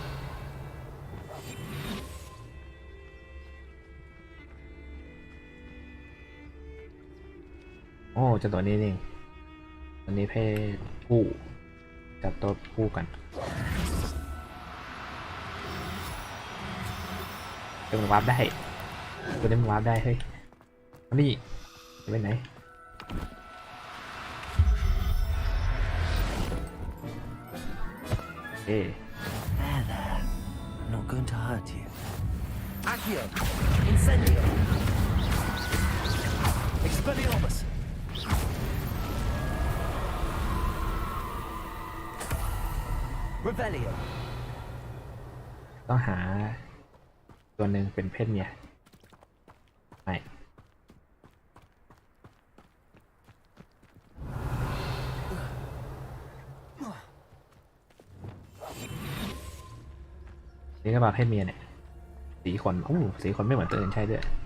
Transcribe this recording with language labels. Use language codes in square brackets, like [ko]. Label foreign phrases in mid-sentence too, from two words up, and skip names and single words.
[th] โอ้จะตัวนี้เองตัวนี้เพศผู้จับตัวผู้กันจะมันวาร์ปได้ตัวนี้มันวาร์ปได้เฮ้ยนี่จะไปไหน [en] There. I'm not going to hurt you. [la] Accio. Incendio. Expelliarmus. Revelio. [th] ต้องหาตัวหนึ่งเป็นเพศเมียไม่นี่ก็มาเพศเมียเนี่ยสีขนสีขนไม่เหมือนตัวอื่นใช่ด้วย